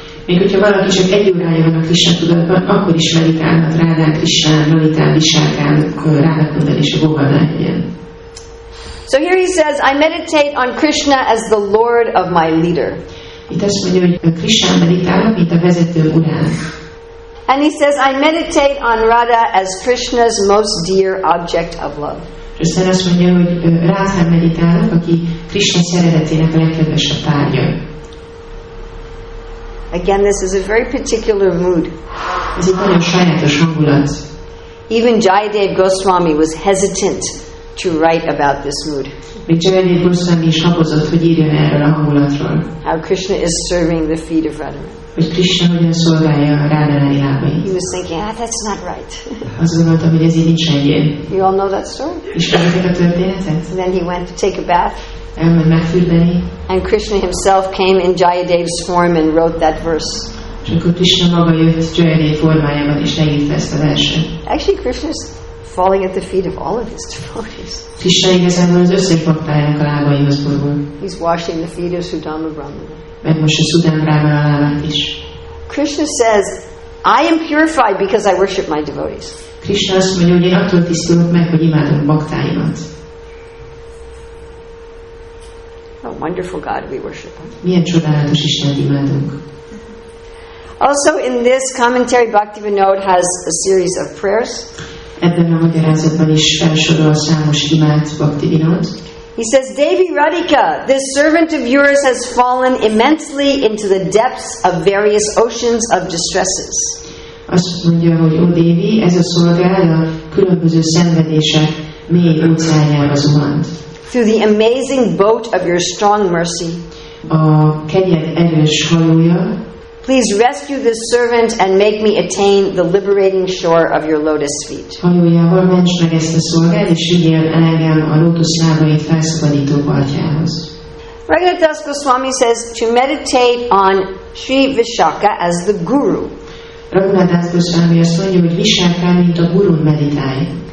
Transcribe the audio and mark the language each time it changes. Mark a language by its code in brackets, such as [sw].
[hu] Még hogyha valaki csak 1 órája van a Krishna tudatban, akkor is meditálhat Radhán, Krishnán, Lalitán, Vishakán, Radhakundon és a Govardhan hegyen. [en] So here he says, I meditate on Krishna as the Lord of my leader. [hu] Itt azt mondja, hogy Krishnán meditálok, mint a vezető urán. [en] And he says, I meditate on Radha as Krishna's most dear object of love. [hu] És aztán azt mondja, hogy Radhán meditálok, aki Krishna szeretetének a legkedvesebb tárgya. [en] Again, this is a very particular mood. [hu] Ez egy nagyon sajátos hangulat. [en] Even Jayadev Goswami was hesitant to write about this mood. [hu] Még Jayadeva Goswami is habozott, hogy írjon erről a hangulatról. [en] How Krishna is serving the feet of Radharani. [hu] Hogy Krishna hogyan szolgálja a Radharani lábait. [en] He was thinking, that's not right. [hu] Azt gondoltam, hogy ez így nincs helyén. [en] You all know that story? [hu] Ismeritek a történetet? [en] And then he went to take a bath. [hu] Elment megfürdeni. [en] And Krishna himself came in Jayadeva's form and wrote that verse. [hu] És akkor Krishna maga jött Jayadeva formájában és leírta ezt a verset. [en] Actually, Krishna's falling at the feet of all of his devotees. [hu] Krishna igazából az összes baktájának a lábaihoz borul. [en] He's washing the feet of Sudama Brahmana. [hu] Meg most a Sudama Brahmana lábát is. [en] Krishna says, I am purified because I worship my devotees. [hu] Krishna azt mondja, hogy én attól tisztulok meg, hogy imádom baktáimat. [en] What a wonderful God we worship. [hu] Milyen csodálatos Istent imádunk. [en] Also in this commentary, Bhaktivinoda has a series of prayers. [hu] Ebben a magyarázatban is felsorol számos imát Bhaktivinoda. [en] He says, Devi Radhika, this servant of yours has fallen immensely into the depths of various oceans of distresses. [hu] Azt mondja, hogy ó Devi, ez a szolgád a különböző szenvedések mély óceánjába zuhant. [en] Through the amazing boat of your strong mercy, [hu] a kegyed erős hajója, [en] please rescue this servant and make me attain the liberating shore of your lotus feet. [hu] Hajójával ments meg ezt a szolgád, és vigyél el engem a lótusz lábait felszabadító partjához. [en] Raghunath Goswami says to meditate on Sri Vishaka as the guru. [hu] Raghunath Goswami azt mondja, hogy Vishaka, mint a gurun meditálj.